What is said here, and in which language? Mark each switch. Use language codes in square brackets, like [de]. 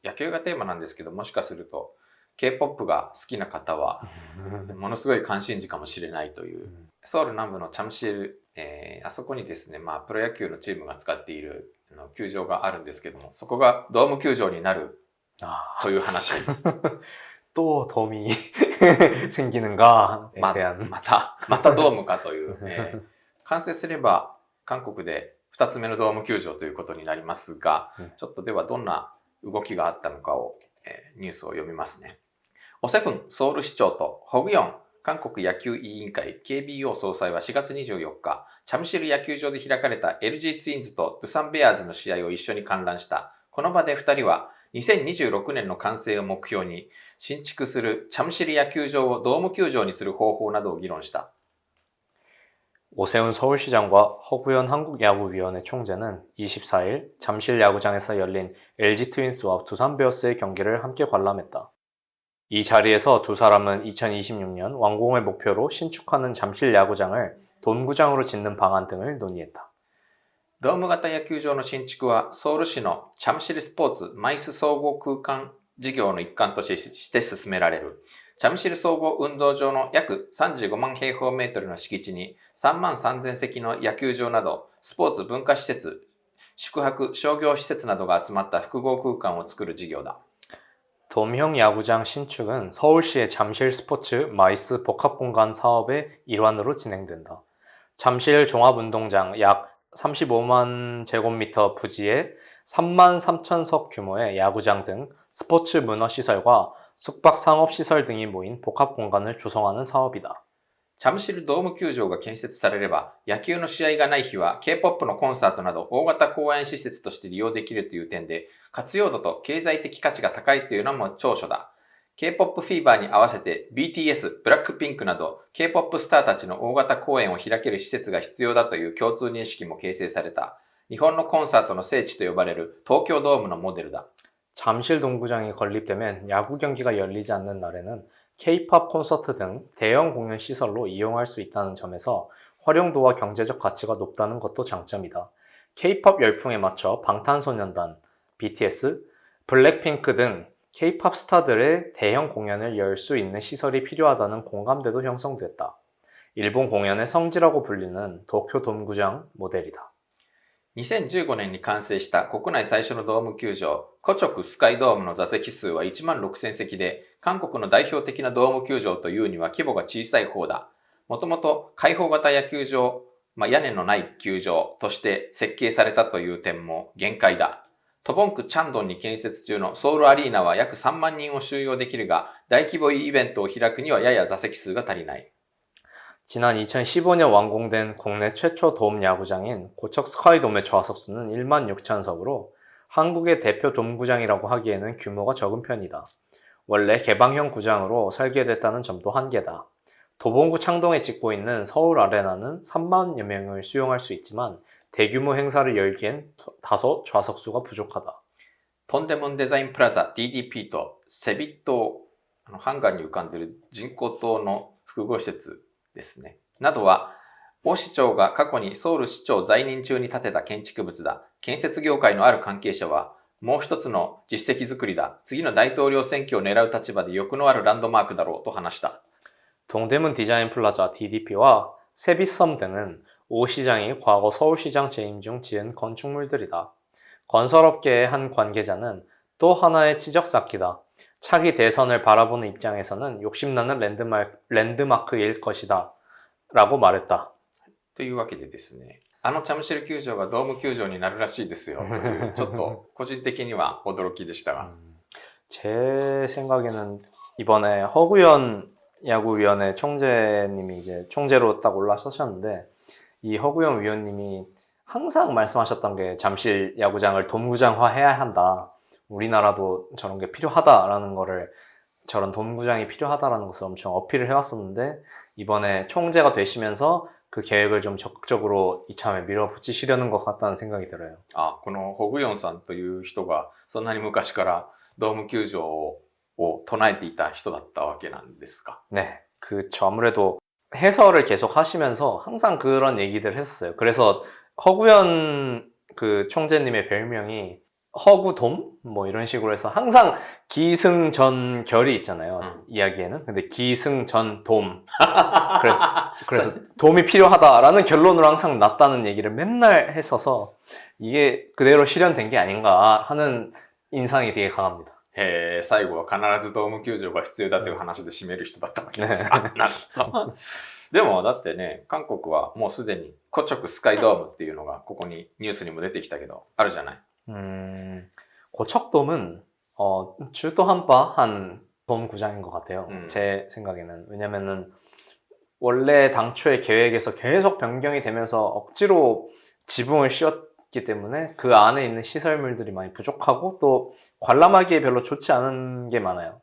[ja] 野球がテーマなんですけど、もしかすると K-POP が好きな方はものすごい関心事かもしれないという、ソウル南部のチャムシル、あそこにですね、まあプロ野球のチームが使っている球場があるんですけども、そこがドーム球場になるという話。 [ko] 또 덤이 생기는가에 대한 [ja] またドームかという、完成すれば韓国で2つ目のドーム球場ということになりますが、ちょっとではどんな動きがあったのかを、ニュースを読みますね。オセフンソウル市長とホグヨン韓国野球委員会 KBO 総裁は4月24日、チャムシル野球場で開かれた LG ツインズとドゥサンベアーズの試合を一緒に観覧した。この場で2人は2026年の完成を目標に新築するチャムシル野球場をドーム球場にする方法などを議論した。 [ko] 오세훈 서울시장과 허구현 한국야구위원회 총재는 24일 잠실 야구장에서 열린 LG 트윈스와 두산 베어스의 경기를 함께 관람했다. 이 자리에서 두 사람은 2026년 완공을 목표로 신축하는 잠실 야구장을 돔구장으로 짓는 방안 등을 논의했다. [ja] ドーム型野球場の新築はソウル市のチャムシルスポーツマイス総合空間事業の一環として進められる。チャムシル総合運動場の約35万平方メートルの敷地に3万3000席の野球場などスポーツ文化施設、宿泊、商業施設などが集まった複合空間を作る事業だ。 [ko] 돔형 야구장 신축은 서울시의 잠실 스포츠 마이스 복합공간 사업의 일환으로 진행된다. 잠실 종합운동장 약 35만 제곱미터 부지에 3만 3천석 규모의 야구장 등 스포츠 문화시설과 숙박 상업시설 등이 모인 복합공간을 조성하는 사업이다. [ja] チャムシルドーム球場が建設されれば、野球の試合がない日は K-POP のコンサートなど大型公演施設として利用できるという点で、活用度と経済的価値が高いというのも長所だ。 K-POP フィーバーに合わせて BTS、ブラックピンクなど K-POP スターたちの大型公演を開ける施設が必要だという共通認識も形成された。日本のコンサートの聖地と呼ばれる東京ドームのモデルだ。 [ko] 잠실 동구장이 건립되면 야구 경기가 열리지 않는 날에는 K-POP 콘서트 등 대형 공연 시설로 이용할 수 있다는 점에서 활용도와 경제적 가치가 높다는 것도 장점이다. K-POP 열풍에 맞춰 방탄소년단, BTS, 블랙핑크 등 K-POP 스타들의 대형 공연을 열 수 있는 시설이 필요하다는 공감대도 형성됐다. 일본 공연의 성지라고 불리는 도쿄 돔구장 모델이다. [ja] 2015年に完成した国内最初のドーム球場、コチョクスカイドームの座席数は1万6000席で、韓国の代表的なドーム球場というには規模が小さい方だ。もともと開放型野球場、屋根のない球場として設計されたという点も限界だ。トボンクチャンドンに建設中のソウルアリーナは約3万人を収容できるが、大規模イベントを開くにはやや座席数が足りない。 [ko] 지난 2015년 완공된 국내 최초 돔 야구장인 고척 스카이돔의 좌석수는 1만 6천 석으로 한국의 대표 돔구장이라고 하기에는 규모가 적은 편이다. 원래 개방형 구장으로 설계됐다는 점도 한계다. 도봉구 창동에 짓고 있는 서울 아레나는 3만여 명을 수용할 수 있지만 대규모 행사를 열기엔 다소 좌석수가 부족하다. [ja] トンデモンデザインプラザ DDP とセビ島、ハンガンに浮かんでいる人工島の複合施設ですね。などは、王市長が過去にソウル市長在任中に建てた建築物だ。建設業界のある関係者は、もう一つの実績作りだ。次の大統領選挙を狙う立場で欲のあるランドマークだろうと話した。 [ko] 동대문 디자인 플라자 DDP와 세비섬 등은 오 시장이 과거 서울시장 재임 중 지은 건축물들이다. 건설업계의 한 관계자는 또 하나의 지적 쌓기다. 차기 대선을 바라보는 입장에서는 욕심나는 랜드마크일 것이다. 라고 말했다. [ja] というわけでですね、チャムシル球場がドーム球場になるらしいですよという、ちょっと個人的には驚きでしたが。 [ko] 제 생각에는 이번에 허구현 야구위원회 총재님이 이제 총재로 딱 올라서셨는데, 이 허구현 위원님이 항상 말씀하셨던 게 잠실 야구장을 돔구장화해야 한다. 우리나라도 저런 게 필요하다라는 거를, 저런 돔구장이 필요하다라는 것을 엄청 어필을 해왔었는데, 이번에 총재가 되시면서 그 계획을 좀 적극적으로 이참에 밀어붙이시려는 것 같다는 생각이 들어요. [ja] このホグヨンさんという人がそんなに昔からドーム球場を唱えていた人だったわけなんですか? [ko] 네, 그쵸. 아무래도 해설을 계속 하시면서 항상 그런 얘기들 했었어요. 그래서 허구현 그 총재님의 별명이 허구돔? 뭐 이런 식으로 해서 항상 기승전결이 있잖아요. 이야기에는. 근데 기승전돔. 그래서 돔이 필요하다라는 결론으로 항상 났다는 얘기를 맨날 했어서 이게 그대로 실현된 게 아닌가 하는 인상이 되게 강합니다. [ja] 最後は必ずドーム球場が必要だという話で締める人だったわけですか。なるほど。でもだってね、韓国はもうすでにコチョクスカイドームっていうのがここにニュースにも出てきたけど、あるじゃない。 [ko] 고척돔은 중도한파한 돔구장인 것 같아요. 제 생각에는. 왜냐면은 원래 당초의 계획에서 계속 변경이 되면서 억지로 지붕을 씌웠기 때문에 그 안에 있는 시설물들이 많이 부족하고 또 관람하기에 별로 좋지 않은 게 많아요.